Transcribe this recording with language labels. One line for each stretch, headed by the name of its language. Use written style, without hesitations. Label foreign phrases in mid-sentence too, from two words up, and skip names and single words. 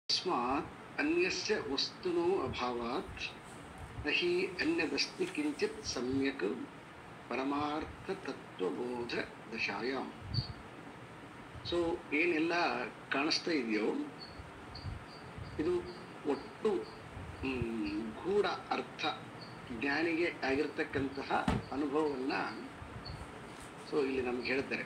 Sanskrit: तस्मात् अन्यस्य वस्तुनो अभावात् न हि अन्यदस्ति किंचित सम्यक परमार्थ तत्वबोध दशायां.
Kannada: ಸೊ ಏನೆಲ್ಲ ಕಾಣಿಸ್ತಾ ಇದೆಯೋ ಇದು ಒಟ್ಟು ಗೂಢ ಅರ್ಥ ಜ್ಞಾನಿಗೆ ಆಗಿರ್ತಕ್ಕಂತಹ ಅನುಭವವನ್ನ ಸೊ ಇಲ್ಲಿ ನಮ್ಗೆ ಹೇಳ್ತಾರೆ.